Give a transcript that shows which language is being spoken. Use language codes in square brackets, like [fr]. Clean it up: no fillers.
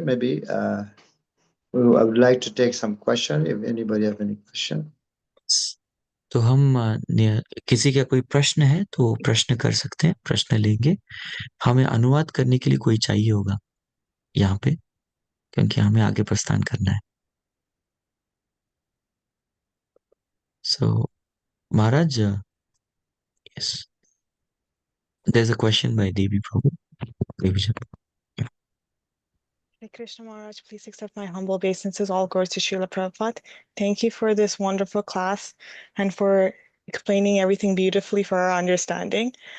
[en] Maybe I would like to take some question if anybody have any question. [hi] तो हम किसी का कोई प्रश्न है तो प्रश्न कर सकते हैं, प्रश्न लेंगे। हमें अनुवाद करने के लिए कोई चाहिए होगा यहाँ पे, क्योंकि हमें आगे प्रस्थान करना है। [en] So, Maharaj, yes, there's a question by Devi Prabhu. Devi. Hare Krishna Maharaj, please accept my humble obeisances. All glories to Srila Prabhupada. Thank you for this wonderful class and for explaining everything beautifully for our understanding.